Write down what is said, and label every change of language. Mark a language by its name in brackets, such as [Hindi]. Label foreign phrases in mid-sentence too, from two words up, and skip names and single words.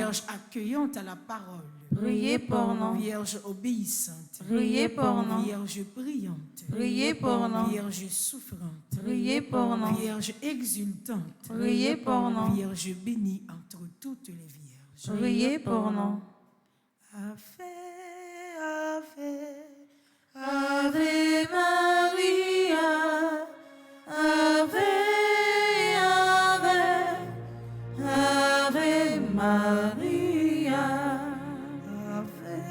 [French] Vierge accueillante à la parole, Priez pour nous. Vierge obéissante, Priez pour nous. Vierge priante, Priez pour nous. Vierge souffrante, Priez pour nous. Vierge exultante, Priez pour nous. Vierge bénie entre toutes les vierges. Priez pour nous. [Latin] Ave, Ave, Ave Maria, Ave, Ave, Ave Maria, Ave,